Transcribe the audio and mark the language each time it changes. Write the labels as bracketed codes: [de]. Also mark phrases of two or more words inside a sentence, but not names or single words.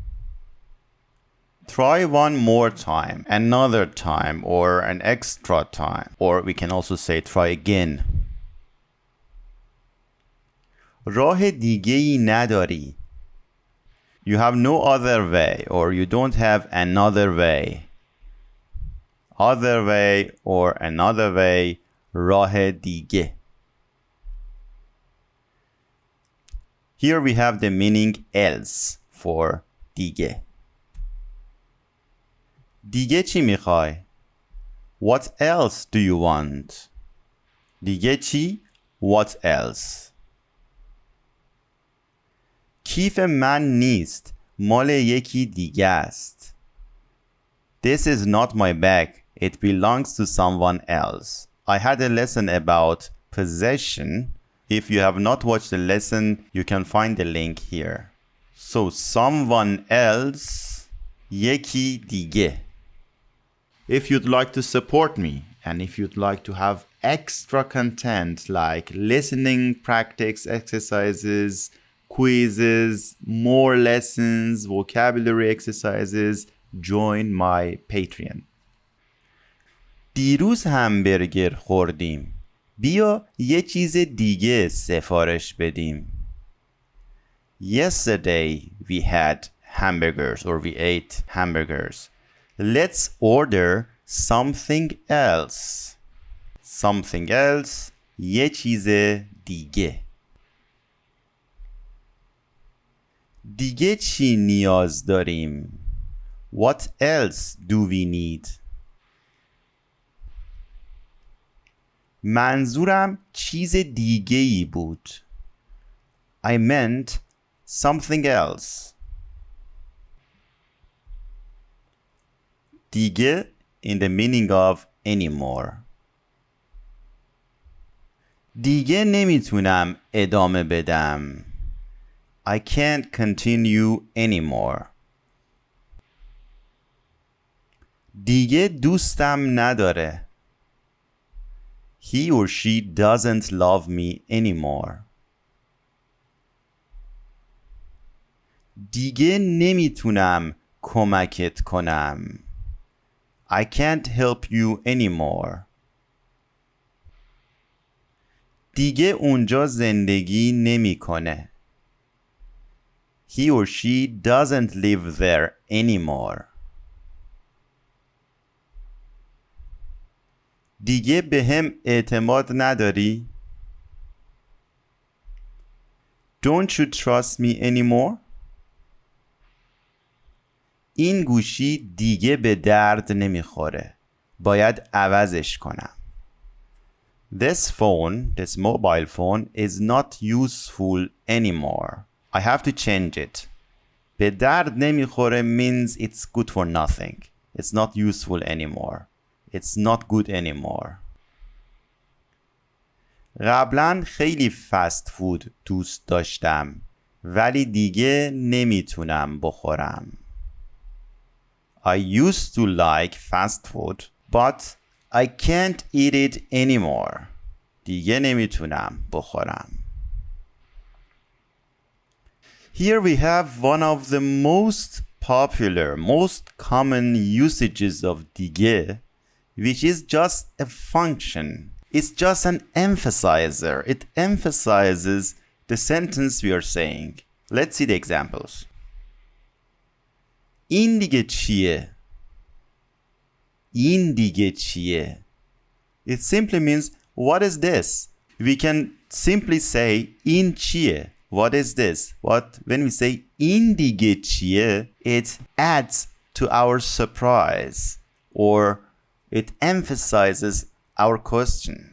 [en] Try one more time, another time, or an extra time. Or we can also say try again. [fa] راه دیگه‌ای نداری. [en] You have no other way, or you don't have another way. Other way or another way, [fa] راه دیگه. [en] Here we have the meaning else for دیگه. [fa] دیگه چی میخوای؟ [en] What else do you want? [fa] دیگه چی؟ [en] What else? [fa] کیف من نیست. مال یکی دیگه است. [en] This is not my bag. It belongs to someone else. I had a lesson about possession. If you have not watched the lesson, you can find the link here. So someone else, [fa] یکی دیگه. [en] If you'd like to support me and if you'd like to have extra content like listening practice exercises, quizzes, more lessons, vocabulary exercises, join my Patreon. [fa] دیروز همبرگر خوردیم. بیا یه چیز دیگه سفارش بدیم. [en] Yesterday we had hamburgers or we ate hamburgers. Let's order something else. Something else, [fa] یه چیز دیگه. دیگه چی نیاز داریم؟ [en] What else do we need? [fa] منظورم چیز دیگه‌ای بود. [en] I meant something else. دیگه in the meaning of anymore. [fa] دیگه نمیتونم ادامه بدم. [en] I can't continue anymore. [fa] دیگه دوستم نداره. [en] He or she doesn't love me anymore. [fa] دیگه نمیتونم کمکت کنم. [en] I can't help you anymore. [fa] دیگه اونجا زندگی نمیکنه. [en] He or she doesn't live there anymore. [fa] دیگه بهم اعتماد نداری؟ [en] Don't you trust me anymore? [fa] این گوشی دیگه به درد نمیخوره. باید عوضش کنم. [en] This phone, this mobile phone is not useful anymore. I have to change it. [fa] به درد نمیخوره [en] means it's good for nothing. It's not useful anymore. It's not good anymore. [fa] قبلا خیلی فست فود دوست داشتم ولی دیگه نمیتونم بخورم. [en] I used to like fast food but I can't eat it anymore. [fa] دیگه نمیتونم بخورم. [en] Here we have one of the most popular, most common usages of dige, which is just a function. It's just an emphasizer. It emphasizes the sentence we are saying. Let's see the examples. [fa] این دیگه چیه؟ این دیگه چیه؟ [en] It simply means what is this? We can simply say [fa] این چیه? [en] What is this? When we say [fa] این دیگه چیه, [en] it adds to our surprise or it emphasizes our question.